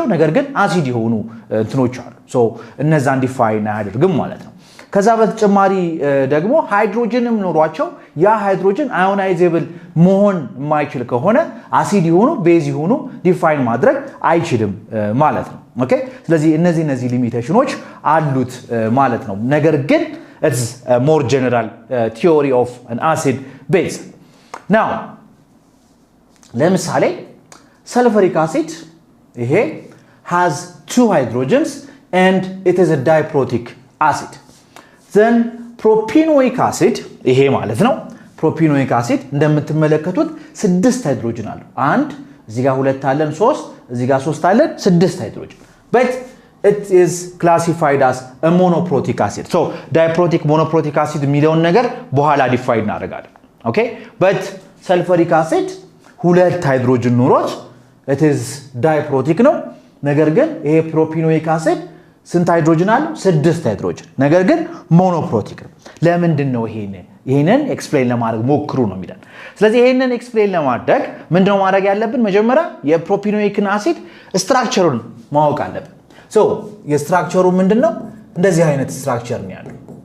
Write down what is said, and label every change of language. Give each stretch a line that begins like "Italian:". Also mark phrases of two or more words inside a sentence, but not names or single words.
Amharic: ነገር ግን አሲድ የሆኑ እንትኖች አሉ። ሶ እነዛን ዲፋይን አያደርግም ማለት ነው። ከዛ በተጨማሪ ደግሞ ሃይድሮጅንም ኖሯቸው ያ ሃይድሮጅን አዮናይዜብል መሆን የማይችል ከሆነ አሲድ ይሆኑ ቤዝ ይሆኑ ዲፋይን ማድረግ አይችልም ማለት ነው። ኦኬ ስለዚህ እነዚህ ሊሚቴሽኖች አሉት ማለት ነው። ነገር ግን
English: it's a more general theory of an acid base. now ለምሳሌ sulfuric acid ይሄ has two hydrogens and it is a diprotic acid. then propenoic acid
Amharic: ይሄ ማለት ነው።
English: propenoic acid
Amharic: እንደምትመለከቱት 6 ሃይድሮጅን አለው። አንድ እዚህ ጋር ሁለት አለን 3 እዚህ ጋር 3 አለን 6
English: ሃይድሮጅን but it is classified as a monoprotic acid so diprotic monoprotic acid
Amharic: የሚለውን ነገር በኋላ ዲፋይን እናደርጋለን
English: okay but sulfuric acid
Amharic: ሁለት ሃይድሮጅን ኑሮት
English: it is diprotic
Amharic: ነው ነገር ግን ይሄ ፕሮፒኖይክ አሲድ ስንት ሃይድሮጅን አለው 6 ሃይድሮጅን ነገር ግን ሞኖፕሮቲክ ነው ለምንድን ነው ይሄንን ኤክስፕሌን ለማድረግ ሞክሩ ነው የሚለን ስለዚህ ይሄንን ኤክስፕሌን ለማድረግ ምንድነው ማድረግ ያለብን መጀመሪያ የፕሮፒኖይክ አሲድ ስትራክቸሩን ማወቅ አለብን ሶ የስትራክቸሩ ምንድነው እንደዚህ አይነት ስትራክቸር ነው ያለው